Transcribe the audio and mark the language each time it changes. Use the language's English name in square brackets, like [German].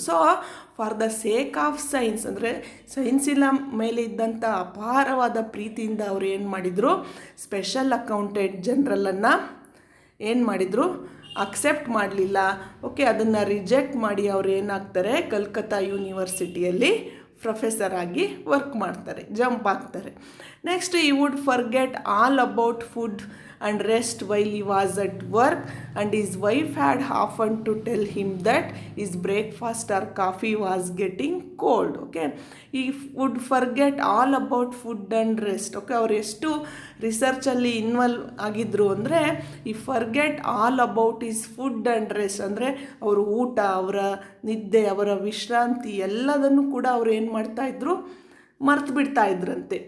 [English] so for the sake of science [Kannada] ಅಂದರೆ ಸೈನ್ಸಿನ ಮೇಲೆ ಇದ್ದಂಥ ಅಪಾರವಾದ ಪ್ರೀತಿಯಿಂದ ಅವರು ಏನು ಮಾಡಿದರು, ಸ್ಪೆಷಲ್ ಅಕೌಂಟೆಂಟ್ ಜನರಲನ್ನು ಏನು ಮಾಡಿದರು, ಅಕ್ಸೆಪ್ಟ್ ಮಾಡಲಿಲ್ಲ. ಓಕೆ, ಅದನ್ನು ರಿಜೆಕ್ಟ್ ಮಾಡಿ ಅವರು ಏನಾಗ್ತಾರೆ, ಕಲ್ಕತ್ತಾ ಯೂನಿವರ್ಸಿಟಿಯಲ್ಲಿ ಪ್ರೊಫೆಸರ್ ಆಗಿ ವರ್ಕ್ ಮಾಡ್ತಾರೆ, ಜಂಪ್ ಆಗ್ತಾರೆ. [English] Next, he would forget all about food and rest while he was at work, and his wife had often to tell him that his breakfast or coffee was getting cold. Okay, he would forget all about food and rest. [Kannada] Okay, ಅವರು ಎಷ್ಟು ರಿಸರ್ಚಲ್ಲಿ involve ಆಗಿದ್ರು ಅಂದರೆ [English] ಈ forget all about his food and rest [Kannada] ಅಂದರೆ ಅವರು ಊಟ, ಅವರ ನಿದ್ದೆ, ಅವರ ವಿಶ್ರಾಂತಿ ಎಲ್ಲದನ್ನು ಕೂಡ ಅವರು ಏನು ಮಾಡ್ತಾಯಿದ್ರು, ಮರ್ತು ಬಿಡ್ತಾ ಇದ್ರಂತೆ.